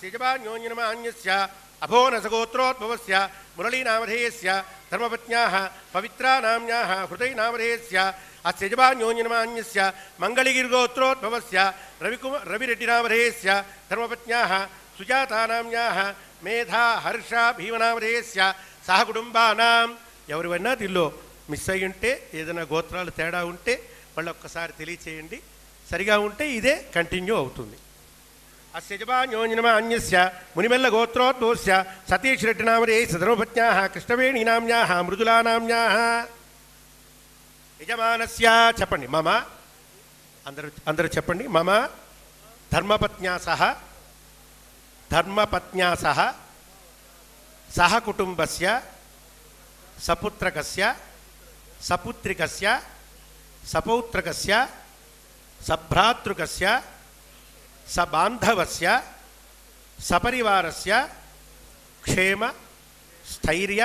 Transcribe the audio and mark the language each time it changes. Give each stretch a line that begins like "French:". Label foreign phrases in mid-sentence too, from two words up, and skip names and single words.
Sanskrit: यजमान्योन्यमान्यस्य अभोनसगोत्रोद्भवस्य मुरली नामधेयस्य धर्मपत्न्याः पवित्रा नाम्न्याः हृदय नामधेयस्य अस्य यजमान्योन्यमान्यस्य मंगलगिरिगोत्रोद्भवस्य रविरेड्डी नामधेयस्य धर्मपत्न्याः सुजाता नाम्न्याः मेधा हर्ष भीमनामधेयस्य सह कुटुंबानां
Telugu: ఎవరివైనా దీనిలో మిస్ అయ్యి ఉంటే ఏదైనా గోత్రాలు తేడా ఉంటే వాళ్ళు ఒక్కసారి తెలియచేయండి. సరిగా ఉంటే ఇదే కంటిన్యూ అవుతుంది.
Sanskrit: अस्य यजमान्योन्यमान्यस्य मुनिमेल्ल गोत्रोद्भवस्य सतीश रेड्डी नामधेयस्य धर्मपत्न्याः कृष्णवेणी नाम्न्याः मृदुला नाम्न्याः यजमानस्य చెప్పండి मम
Telugu: అందరూ చెప్పండి
Sanskrit: मम धर्मपत्न्या सह सह कुटुंबस्य सपुत्रकस्य सपुत्रिकस्य सपौत्रकस्य सभ्रातृकस्य सबान्धवस्य सपरिवारस्य क्षेम स्थैर्य